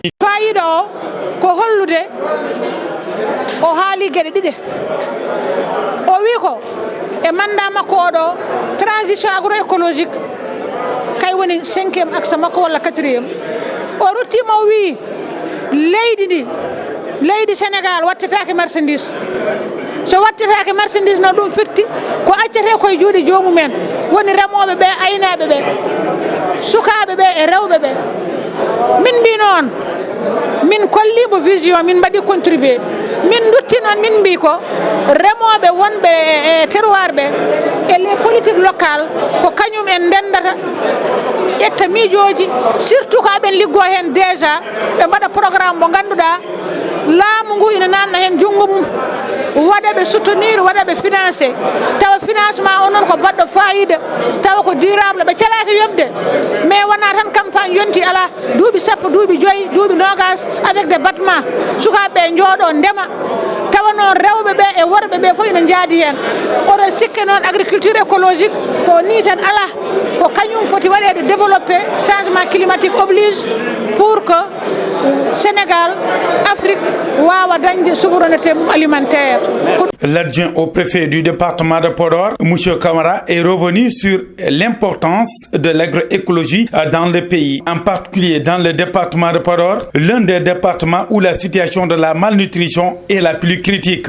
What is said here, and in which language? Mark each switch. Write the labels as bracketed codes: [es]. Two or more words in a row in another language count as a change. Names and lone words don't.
[ff] Fayida o ko hollude o haali gueɗe ɗiɗi o wi ko e mandat makko oɗo [fr] transition agroécologique [ff] kay woni [fr] 5e axe [ff] makko walla 4e o ruttima o wi leydi Sénégal wattetake marchandise so wattetake marchandise no ɗum firti ko accete koye juuɗe jomumen woni remoɓe ɓe aynaɓe ɓe sukaɓe ɓe e rewɓe ɓe min mbi noon min kollimo vision min mbaɗi contribué min dutti noon min mbi ko remoɓe wonɓe e terroir ɓe e les [fr] politiques locales [ff] ko kañum en ndendata ƴetta miijoji surtout ko aɓen liggo hen déjà ɓe mbaɗa programme mo ganduɗa laamu ngu ina nanna hen junggo mum waɗaɓe soutenir waɗaɓe financé tawa financement o noon ko baɗɗo fayida tawa ko durable ɓe calaki yobde mais wona tan campagne yonti ala duuɓi sappo duuɓi joyyi duuɓi nogas [fr] avec des battements [ff] sukaɓeɓe jooɗo ndema tawa noon rewɓe ɓe e worɓe ɓe fof ina jaadi hen oɗo sikke noon [fr] agriculture écologique [ff] ko ni tan ala ko kañum foti waɗede [fr] développé changement climatique oblige pour que Sénégal Afrique [ff] wawa dañde [fr] souveraineté alimentaire. L'adjoint au préfet du département de Podor, M. Camara, est revenu sur l'importance de l'agroécologie dans le pays, en particulier dans le département de Podor, l'un des départements où la situation de la malnutrition est la plus critique.